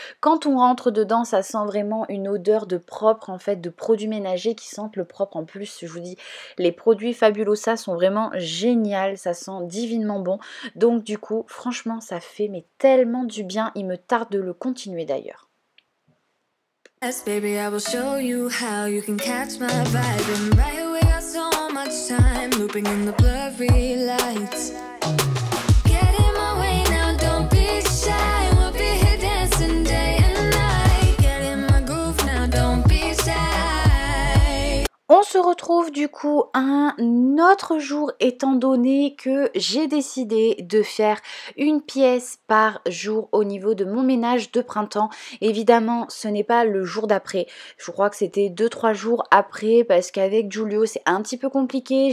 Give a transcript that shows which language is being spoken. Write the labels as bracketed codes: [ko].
[fr] Quand on rentre dedans, ça sent vraiment une odeur de propre, en fait, de produits ménagers qui sentent le propre. En plus, je vous dis, les produits Fabulosa sont vraiment géniaux, ça sent divinement bon. Donc du coup, franchement, ça fait mais tellement du bien. Il me tarde de le continuer d'ailleurs. [en] Yes, baby, I will show you how you can catch my vibe. And right away, I so much time looping in the blurry lights. Get in my way now, don't be shy. We'll be here dancing day and night. Get in my groove now, don't be shy. [fr] On se retrouve du coup un autre jour, étant donné que j'ai décidé de faire une pièce par jour au niveau de mon ménage de printemps. Évidemment, ce n'est pas le jour d'après. Je crois que c'était 2-3 jours après, parce qu'avec Giulio, c'est un petit peu compliqué.